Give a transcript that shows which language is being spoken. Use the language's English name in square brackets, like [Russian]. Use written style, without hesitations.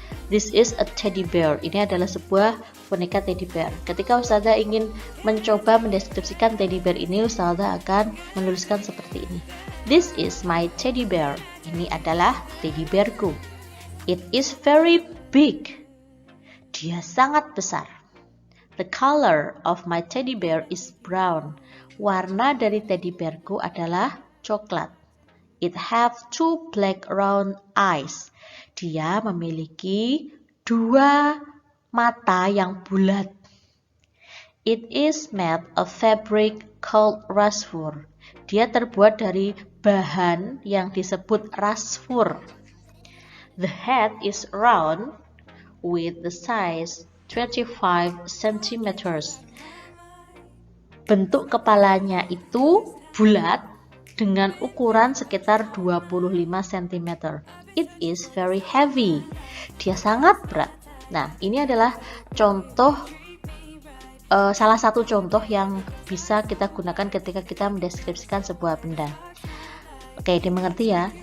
[English] This is a teddy bear. [Indonesian] Ini adalah sebuah boneka teddy bear. Ketika Ustazah ingin mencoba mendeskripsikan teddy bear ini, Ustazah akan menuliskan seperti ini. [English] This is my teddy bear. [Indonesian] Ini adalah teddy bearku. [English] It is very big. [Indonesian] Dia sangat besar. [English] The color of my teddy bear is brown. [Indonesian] Warna dari teddy bearku adalah coklat. [English] It have 2 black round eyes. [Indonesian] Dia memiliki 2 mata yang bulat. [English] It is made of fabric called rasfur. [Indonesian] Dia terbuat dari bahan yang disebut rasfur. [English] The head is round with the size 25 cm. [Indonesian] Bentuk kepalanya itu bulat dengan ukuran sekitar 25 cm. [English] It is very heavy. [Indonesian] Dia sangat berat. Nah, ini adalah contoh salah satu contoh yang bisa kita gunakan ketika kita mendeskripsikan sebuah benda. Oke, dimengerti ya.